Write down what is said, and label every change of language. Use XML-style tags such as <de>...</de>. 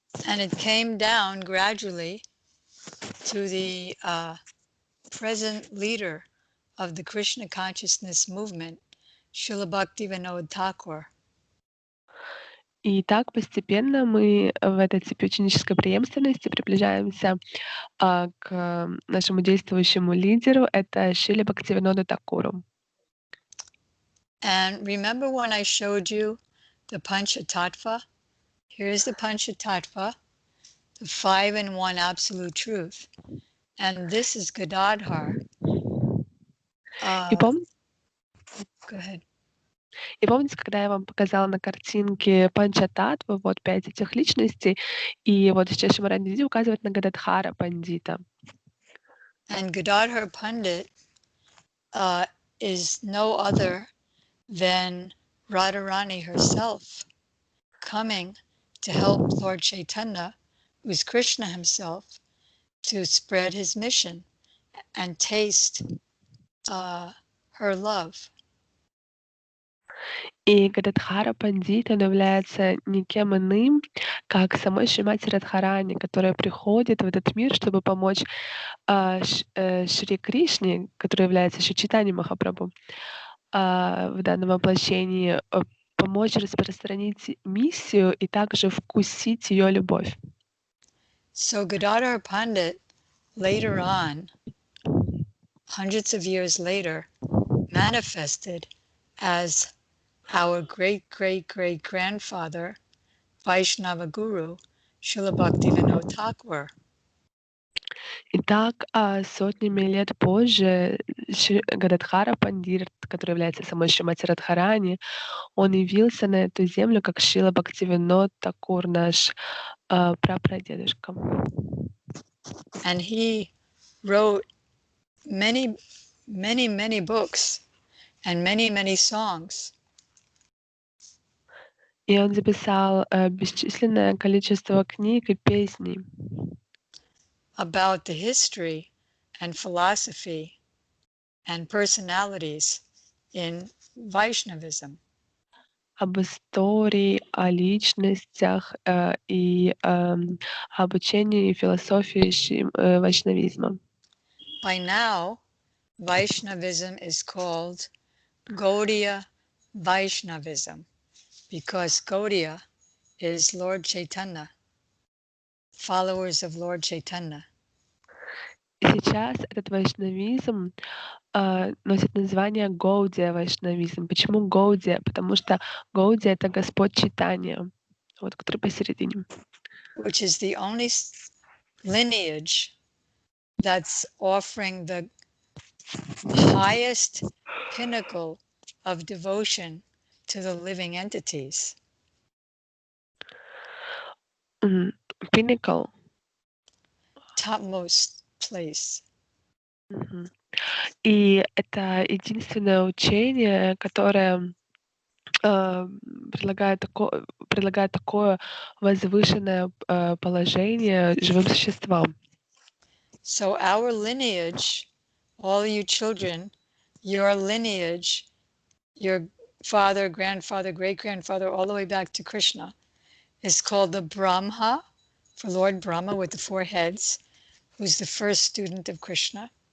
<en>And it came down gradually to the present leader of the Krishna consciousness movement, Srila Bhaktivinoda Thakur.</en> <ru>И так постепенно мы в этой цепи ученической преемственности приближаемся к нашему действующему лидеру, это Шрила Бхактивинода Такуру.</ru> <en>And remember when I showed you the Panchatattva? Here's the Panchatattva, the 5-in-1 absolute truth. And this is Gadadhar.</en> <ru>И</ru> <en>Go ahead.</en> <ru>И помните, когда я вам показала на картинке Панчататтвы, вот 5 этих личностей, и вот сейчас Шимаранди указывает на Гададхара Пандита.</ru> <en>And Gadadhar Pandit is no other than Radharani herself, coming to help Lord Chaitanya, who's Krishna himself, to spread his mission and taste her love.</en> <ru>И Гададхара Пандит, он является никем иным, как самой Шримати Радхарани, которая приходит в этот мир, чтобы помочь Шри Кришне, который является Шри Чайтанья Махапрабху, в данном воплощении, помочь распространить миссию и также вкусить ее любовь.</ru> <en>So Gadadhar Pandit, later on, hundreds of years later, manifested as our great-great-great-grandfather, Vaishnava Guru, Srila Bhaktivinoda Thakur.</en> <ru>Итак, сотнями лет позже Гададхара Пандит, который является самой Шримати Радхарани, он явился на эту землю как Шрила Бхактивинод Такур, наш прапрадедушка.</ru> <en>And he wrote many books and many songs.</en> <ru>И он записал бесчисленное количество книг и песней</ru> <en>about the history and philosophy and personalities in Vaishnavism.</en> <ru>об истории, о личностях и об учении и философии вайшнавизма.</ru> <en>By now, Vaishnavism is called Gaudiya Vaishnavism because Gaudiya is Lord Chaitanya, followers of Lord Chaitanya.</en> <ru>И сейчас этот вайшнавизм носит название Гаудия вайшнавизм. Почему Гаудия? Потому что Гаудия — это Господь Чайтанья, вот, который посередине.</ru> <en>Which is the only lineage that's offering the highest pinnacle of devotion to the living entities. Pinnacle. Topmost place.</en> <ru>И это единственное учение, которое предлагает такое возвышенное положение живым существам.</ru> <en>So our lineage, all you children, your lineage, your father, grandfather, great-grandfather, all the way back to Krishna, is called the Brahma, for Lord Brahma with the 4 heads, who's the first student of Krishna.</en>